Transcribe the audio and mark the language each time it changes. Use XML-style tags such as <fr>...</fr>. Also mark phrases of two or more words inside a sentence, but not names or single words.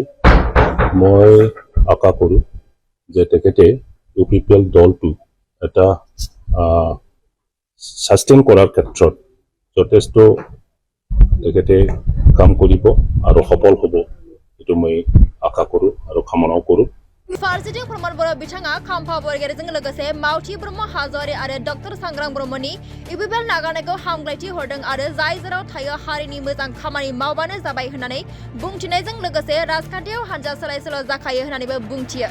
<as>মই আশা কৰোঁ যে তেখেতে UPPL দলটো এটা সাস্টেইন কৰাৰ ক্ষেত্ৰত যথেষ্ট তেখেতে কাম কৰিব আৰু সফল হ'ব, এইটো মই আশা কৰোঁ আৰু কামনাও কৰোঁ।</as> <brx>फारसेथिं प्रमद बर' बिथाङा खाम्फा बरगयारिजों लोगोसे मावथि ब्रह्म हाज'वारि आरो डक्टर सांग्रां ब्रह्मनि UPPL नागारनायखौ हामलायथि हरदों आरो जाय जेराव थायो हारिनि मोजां खामानि मावबानो जाबाय होननानै बुंथिनायजों लोगोसे राजखान्थियाव हानजा सोलाय सोल' जाखायो होननानैबो बुंथियो।</brx>